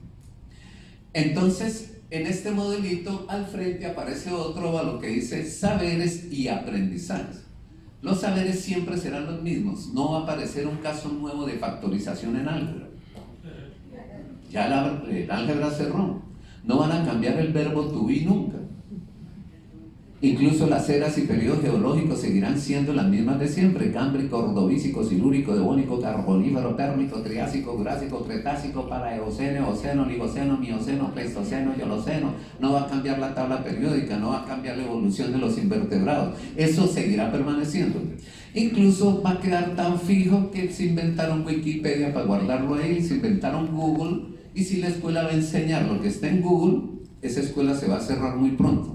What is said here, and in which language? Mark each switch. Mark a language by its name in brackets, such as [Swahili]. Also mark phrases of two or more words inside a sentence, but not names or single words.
[Spanish] Entonces, en este modelito al frente aparece otro a lo que dice saberes y aprendizajes. Los saberes siempre serán los mismos, no va a aparecer un caso nuevo de factorización en álgebra. Ya el álgebra cerró, no van a cambiar el verbo [English] to be [Spanish] nunca. Incluso las eras y periodos geológicos seguirán siendo las mismas de siempre: cámbrico, ordovícico, silúrico, devónico, carbonífero, pérmico, triásico, jurásico, cretácico, palaeoceno, eoceno, oligoceno, mioceno, pleistoceno y holoceno. No va a cambiar la tabla periódica, no va a cambiar la evolución de los invertebrados. Eso seguirá permaneciendo. Incluso va a quedar tan fijo que se inventaron Wikipedia para guardarlo ahí, se inventaron Google, y si la escuela va a enseñar lo que está en Google, esa escuela se va a cerrar muy pronto.